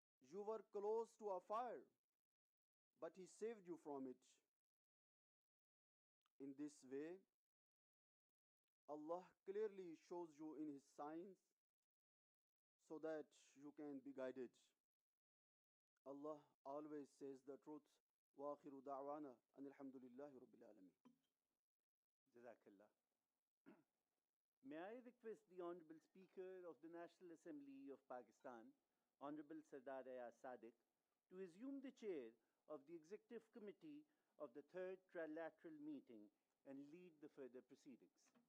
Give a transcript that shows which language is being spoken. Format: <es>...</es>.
<en>You were close to a fire, but He saved you from it. In this way, Allah clearly shows you in His signs so that you can be guided. Allah always says the truth.</en> <ar>وآخر دعوانا أن الحمد لله رب العالمين. Jazakallah.</ar> <en>May I request the Honorable Speaker of the National Assembly of Pakistan, Honorable Sardar Ayaz Sadiq, to assume the chair of the Executive Committee of the Third Trilateral Meeting and lead the further proceedings.</en>